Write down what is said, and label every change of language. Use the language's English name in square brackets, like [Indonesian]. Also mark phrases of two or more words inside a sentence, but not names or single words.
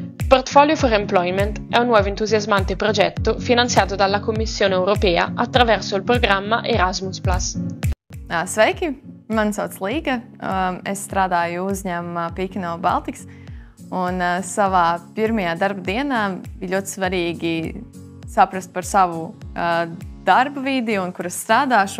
[Italian] Portfolio for Employment è un nuovo entusiasmante progetto finanziato dalla Commissione Europea attraverso il programma Erasmus+. [Latvian] Sveiki! Mani sauc Līga. Es strādāju uzņēmumā Pīkino Baltics. Un savā pirmajā darba dienā bija ļoti svarīgi saprast par savu darba vidi un kur es strādāšu.